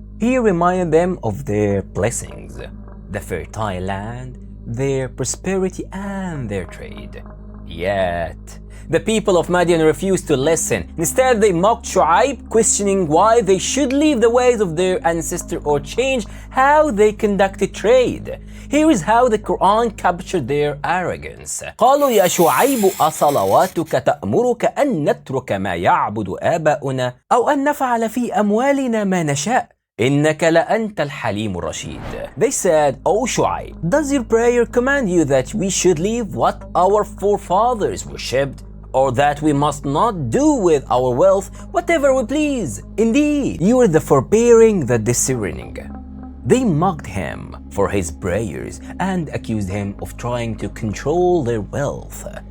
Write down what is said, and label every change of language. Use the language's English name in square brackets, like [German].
[English] He reminded them of their blessings, the fertile land, their prosperity, and their trade. Yet, the people of Madyan refused to listen. Instead, they mocked Shu'aib, questioning why they should leave the ways of their ancestor or change how they conducted trade. Here is how the Quran captured their arrogance. [Arabic] قالوا يا شعيب أصلواتك تأمرك أن نترك ما يعبد آباؤنا أو أن نفعل في أموالنا ما نشاء إنك لأنت الحليم الرشيد. [English] They said, O Shu'aib, does your prayer command you that we should leave what our forefathers worshipped, or that we must not do with our wealth whatever we please? Indeed, you are the forbearing, the discerning. They mocked him for his prayers and accused him of trying to control their wealth.